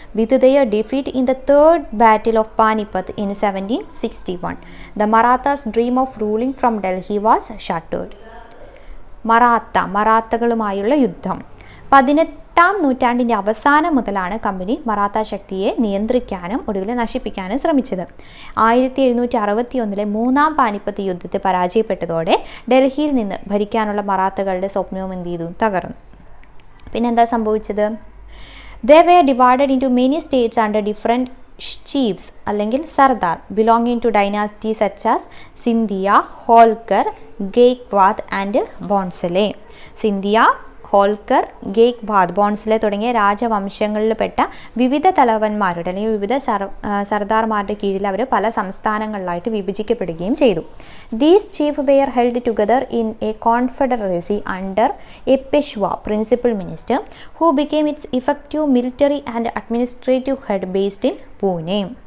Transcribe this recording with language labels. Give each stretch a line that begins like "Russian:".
English: With their defeat in the Third Battle of Panipat in 1761, the Marathas' dream of ruling from Delhi was shattered.
Malayalam: മറാത്തകളുമായുള്ള യുദ്ധം. 18ാം നൂറ്റാണ്ടിൻ്റെ അവസാനം മുതലാണ് company Maratha ശക്തിയെ നിയന്ത്രിക്കാനും ഒടുവിൽ നശിപ്പിക്കാനും ശ്രമിച്ചത്. 1761 മൂന്നാം പാനിപ്പത്ത് യുദ്ധത്തിൽ പരാജയപ്പെട്ടതോടെ ഡൽഹിയിൽ നിന്ന് ഭരിക്കാനുള്ള മറാത്തകളുടെ സ്വപ്നവും എന്ത് ചെയ്തു, തകർന്നു. പിന്നെന്താ സംഭവിച്ചത്,
English: they were divided into many states under different chiefs
Malayalam: അല്ലെങ്കിൽ
English: Sardar belonging to dynasties such as Scindia, Holkar, Gaekwad and Bhonsle.
Malayalam: Scindia, Holkar, Gaikwad, ബോൺസലെ തുടങ്ങിയ രാജവംശങ്ങളിൽപ്പെട്ട വിവിധ തലവന്മാരുടെ അല്ലെങ്കിൽ വിവിധ സർദാർമാരുടെ കീഴിൽ അവർ പല സംസ്ഥാനങ്ങളിലായിട്ട് വിഭജിക്കപ്പെടുകയും ചെയ്തു.
English: These chief were held together in a confederacy under a Peshwa principal minister who became its effective military and administrative head based in Pune.